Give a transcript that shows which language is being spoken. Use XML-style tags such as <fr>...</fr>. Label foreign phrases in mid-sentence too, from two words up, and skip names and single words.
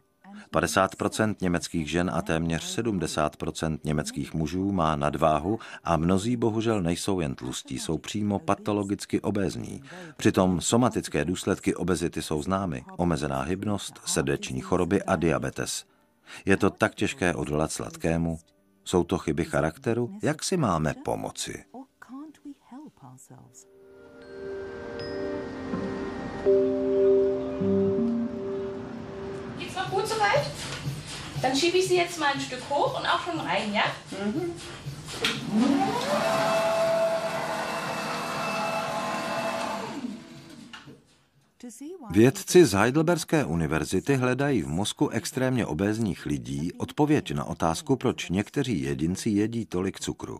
<cs>50% německých žen a téměř 70% německých mužů má nadváhu a mnozí bohužel nejsou jen tlustí, jsou přímo patologicky obézní. Přitom somatické důsledky obezity jsou známy. Omezená hybnost, srdeční choroby a diabetes. Je to tak těžké odolat sladkému? Jsou to chyby charakteru? Jak si máme pomoci?</cs> <de>Geht's noch gut soweit? Dann schiebe ich Sie jetzt mal ein Stück hoch und auch schon rein, ja?</de> <cs>Vědci z Heidelberské univerzity hledají v mozku extrémně obézních lidí odpověď na otázku, proč někteří jedinci jedí tolik cukru.</cs>